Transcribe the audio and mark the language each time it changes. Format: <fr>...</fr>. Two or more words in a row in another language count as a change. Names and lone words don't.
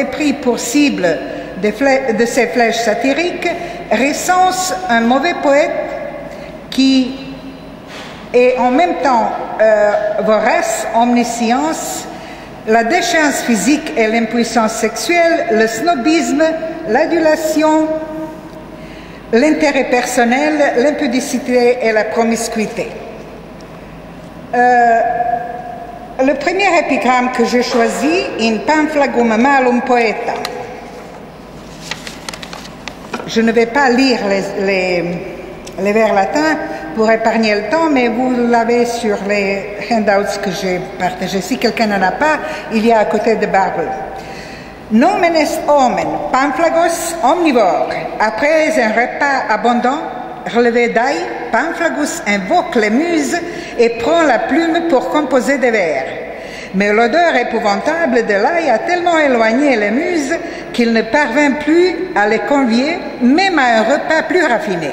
<fr>pris pour cible de ces flèches satiriques recense un mauvais poète qui est en même temps vorace, omniscience, la déchéance physique et l'impuissance sexuelle, le snobisme, l'adulation, l'intérêt personnel, l'impudicité et la promiscuité. Le premier épigramme que j'ai choisi, In pamphlegum malum poeta. Je ne vais pas lire les vers latins pour épargner le temps, mais vous l'avez sur les handouts que j'ai partagés. Si quelqu'un n'en a pas, il y a à côté de Bible.</fr> <la>Nomen est omen, pamphlegos omnivore.</la> <fr>Après un repas abondant, relevé d'ail, Pamphlagus invoque les muses et prend la plume pour composer des vers. Mais l'odeur épouvantable de l'ail a tellement éloigné les muses qu'il ne parvint plus à les convier, même à un repas plus raffiné.</fr>